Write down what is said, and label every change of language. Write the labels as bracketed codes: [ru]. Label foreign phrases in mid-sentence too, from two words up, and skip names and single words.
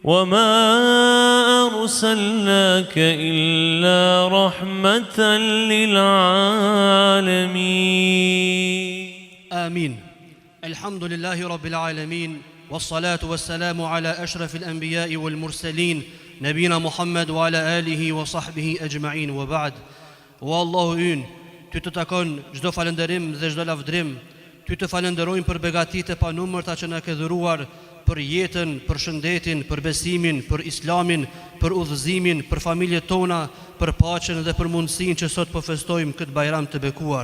[ar] وما أرسلناك إلا رحمة للعالمين. آمين. الحمد لله رب العالمين، والصلاة والسلام على أشرف الأنبياء والمرسلين نبينا محمد وعلى آله وصحبه أجمعين وبعد. [sq] والله ynë, ty të takon çdo falënderim dhe çdo lavdrim, ty të falenderojmë për begatitë e panumërta që na ke dhuruar, për jetën, për shëndetin, për besimin, për islamin, për udhëzimin, për familjet tona, për paqen dhe për mundësinë që sot po festojmë këtë bajram të bekuar.